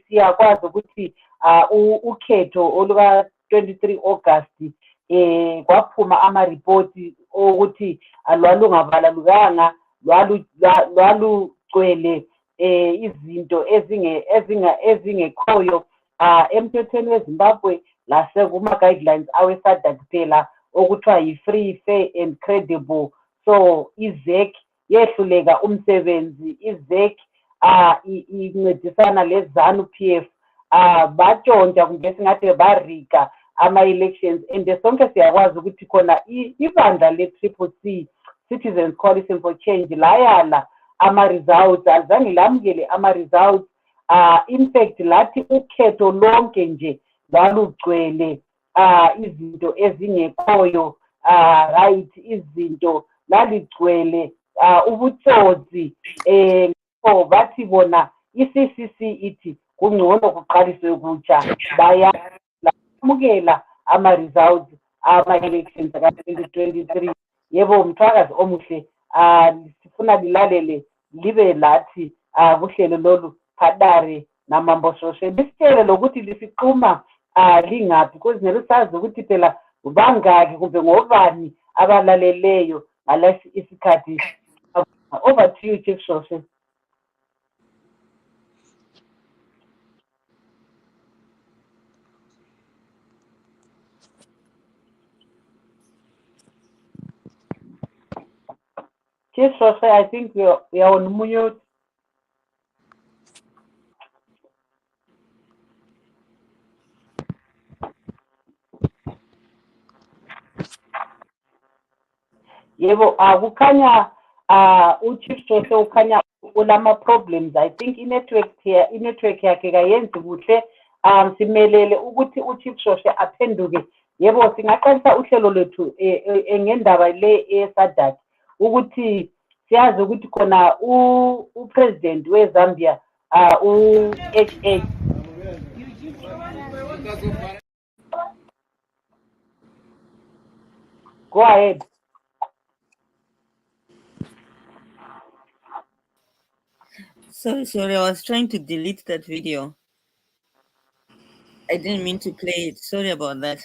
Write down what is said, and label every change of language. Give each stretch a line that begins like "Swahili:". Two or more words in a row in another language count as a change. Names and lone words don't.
North Ndebele: Siyakwazi ukuthi ukhetho oluka 23 August kwaphuma ama-report ukuthi lwalungavalelukanga, lwalugcwele izinto ezingekhoyo emthethweni weZimbabwe lasekuma-guidelines awe-SADC phela okuthiwa yi-
English: free, fair and credible.
North Ndebele: So iZAC yehluleka umsebenzi, iZAC incedisana le-ZANU-PF batshontsha kumbe singathi barika ama-elections, and sonke siyakwazi ukuthi khona ibandla le-CCC, Citizens Coalition for Change, layala ama-results, azange lamukele ama-results.
English: In fact
North Ndebele: lathi ukhetho lonke nje lwalugcwele izinto ezingekhoyo, right, izinto laligcwele ubutsotsi. So bathi bona i-CCC ithi kungcono kuqaliswe kutsha, bayamukela ama-results ama-elections aka-2023. Yebo mthwakazi omuhle, sifuna lilalele libe lathi kuhlelo lolu Padare namambososhe lisitshele lokuthi lisiquma lingaphi, because nelisazi ukuthi phela bangaki kumbe ngobani abalaleleyo ngalesi isikhathi.
English: Over to you, Chief Shoshe. Chief Shoshe, I think we are on mute.
North Ndebele: Yebo, kukhanya uChief Shoshe ukhanya ulama problems.
English: I think
North Ndebele: i-network yakhe kayenzi kuhle. Simelele ukuthi uChief Shoshe aphenduke. Yebo, singaqalisa uhlelo lethu ngendaba le eSadc ukuthi siyazi ukuthi khona upresident weZambia u-HH.
English: Go ahead. Sorry, I was trying to delete that video. I didn't mean to play it. Sorry about that.